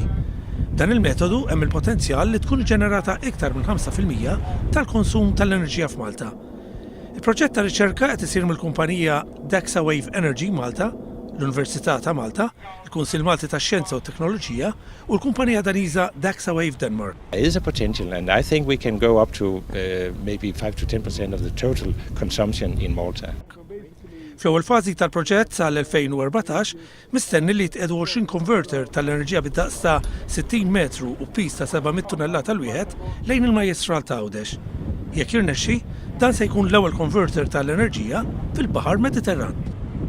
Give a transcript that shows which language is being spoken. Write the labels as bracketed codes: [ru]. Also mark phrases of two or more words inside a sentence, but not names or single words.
[mt] Dan il-metodu hemm il-potenzjal li tkun ġenerata iktar minn 5% tal-konsum tal-enerġija f'Malta. Il-proġett ta' riċerka qed isir mill-kumpanija Wave Energy Malta, l-Università ta' Malta, il-Kunsill Malti tax-Xjenza u t-Teknoloġija u l-kumpanija Daniża Wave Denmark. [en] There is a potential, and I think we can go up to maybe 5 to 10% of the total consumption in Malta. [mt] Fl-ewwel fażi tal-proġett sal-2014 mistenni li tqedu 20 konverter tal-enerġija bid-daqs ta' 60 metru u pis ta' 700 tunnellata l-wieħed lejn il-Majjistral ta' Għawdex. Jekk jirnexxi, dan se jkun l-ewwel konverter tal-enerġija fil-Bahar Mediterran.